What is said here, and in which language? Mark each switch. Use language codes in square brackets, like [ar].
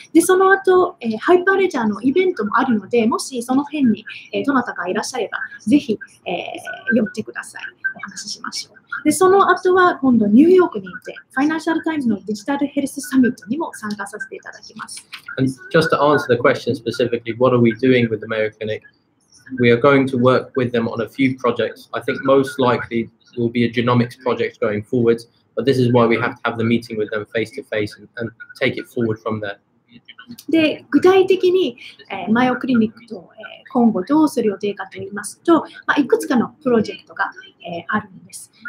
[ja] で、その後、ハイパーレジャーのイベントもあるので、もしその辺に、どなたかいらっしゃれば、ぜひ、寄ってください。お話ししましょう。で、その後は今度ニューヨークに行って、ファイナンシャルタイムズのデジタルヘルスサミットにも参加させていただきます。 [en] And just to answer the question specifically, what are we doing with the Mayo Clinic? We are going to work with them on a few projects. I think most likely will be a genomics project going forward, but this is why we have to have the meeting with them face to face and take it forward from there. [ja] で、具体的に、マヨクリニックと、今後どうする予定かといいますと、いくつかのプロジェクトが、あるんです。